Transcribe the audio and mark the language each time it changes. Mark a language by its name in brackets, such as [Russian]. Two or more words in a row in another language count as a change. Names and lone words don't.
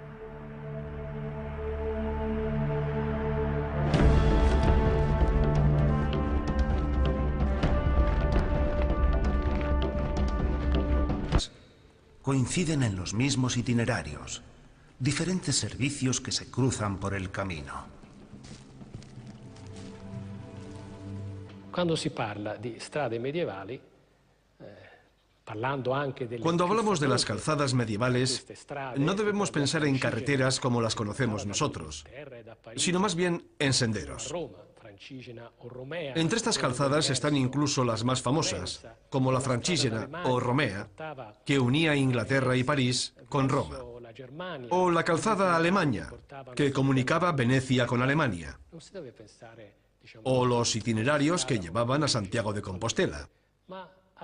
[Spanish] Coinciden en los mismos itinerarios, diferentes servicios que se cruzan por el camino. [Italian] Cuando si parla di strade medievali, [Spanish] cuando hablamos de las calzadas medievales, no debemos pensar en carreteras como las conocemos nosotros, sino más bien en senderos. Entre estas calzadas están incluso las más famosas, como la Francígena o Romea, que unía Inglaterra y París con Roma, o la calzada Alemaña, que comunicaba Venecia con Alemania, o los itinerarios que llevaban a Santiago de Compostela.